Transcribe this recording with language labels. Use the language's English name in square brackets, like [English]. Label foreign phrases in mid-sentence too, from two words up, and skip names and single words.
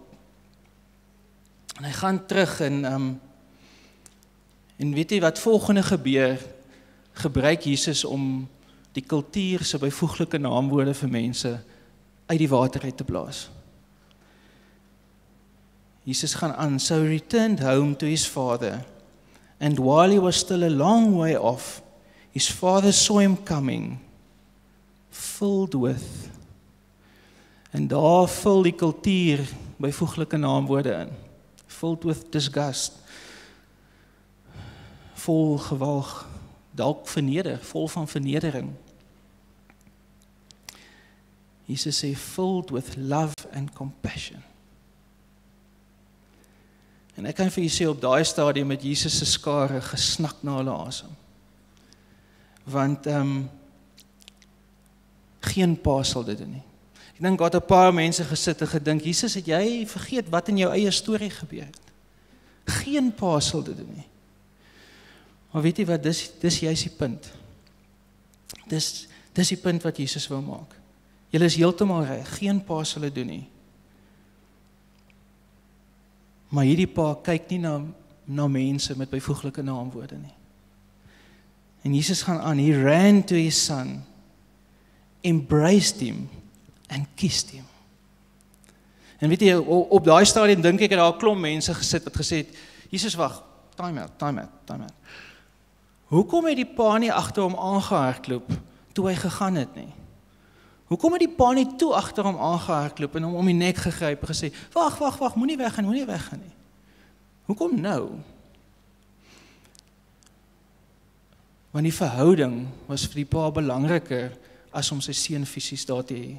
[Afrikaans] En hy gaan terug en weet jy wat volgende gebeur? Gebruik Jesus om die kultuur se byvoeglike naamwoorde vir mense uit die water uit te blaas. Jesus gaan aan, [English] so he returned home to his father, and while he was still a long way off, his father saw him coming, filled with, [Afrikaans] en daar vul die kultuur byvoeglike naamwoorde in, [English] filled with disgust, [Afrikaans] vol gewag, dalk vol van vernedering. Jesus sê, [English] filled with love and compassion. [Afrikaans] En ek kan vir julle sê, op daai stadium met Jesus se skare gesnak na hulle asem. Want geen pa sal dit doen nie. Ek dink daar het 'n paar mense gesit en gedink, Jesus, het jy vergeet wat in jou eie storie gebeur het? Geen pa sal dit doen nie. Maar weet jy wat, dis juist die punt. Dis die punt wat Jesus wou maak. Julle is heeltemal reg, geen pa sal dit doen nie. Maar hierdie pa kyk nie na mense met byvoeglike naamwoorde nie. En Jesus gaan aan, [English] he ran to his son, embraced him and kissed him. [Afrikaans] En weet jy, op daai stadium dink ek het daar 'n klomp mense gesit wat gesê het, Jesus wag, [English] time out. [Afrikaans] Hoekom het die pa nie agter hom aangehardloop toe hy gegaan het nie? Hoekom het die pa nie toe agter hom aangehardloop en hom om die nek gegryp en gesê, wag, moenie weggaan nie. Hoekom nou? Want die verhouding was vir die pa belangriker as om sy seun fisies daar te hê.